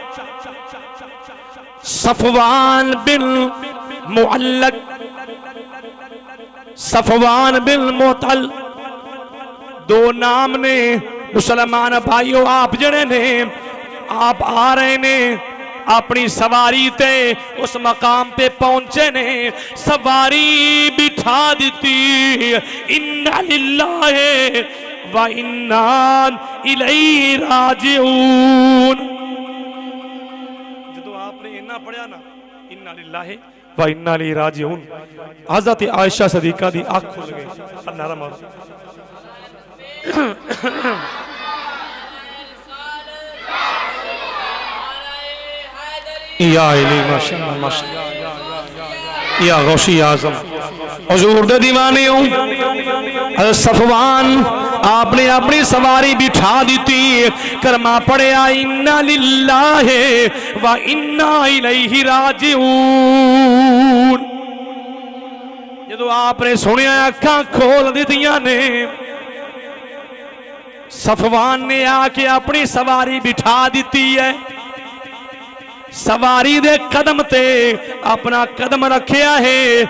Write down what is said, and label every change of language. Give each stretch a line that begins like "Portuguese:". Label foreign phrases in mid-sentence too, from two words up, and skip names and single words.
Punjabi: صفوان بن معلق، صفوان بن معطل، دو نام نے. مسلمان بھائیو آپ جیہڑے نے آپ آ رہے نے اپنی سواری تے اس مقام پے پہنچے نے، سواری بٹھا دی.
Arabic: إنا لله وإنا إليه راجعون.
Punjabi: جدوں آپ نے انا پڑھیا نا
Arabic: إنا لله وإنا إليه راجعون,
Punjabi: حضرت عائشہ صدیقہ دی اکھ کھل گئی. نعرہ مارو
Arabic: يا علي ما شاء الله ما شاء الله يا غوث أعظم.
Punjabi: حضور دے دیوانے ہوں. صفوان آپ نے اپنی سواری بٹھا دی، کرما پڑھیا
Arabic: إنا لله وإنا إليه راجعون.
Punjabi: جدوں آپ نے سنیا اکھاں کھول دتیاں نے، صفوان نے آ کے اپنی سواری بٹھا دی ہے. سواری دے قدم تے اپنا قدم رکھیا ہے.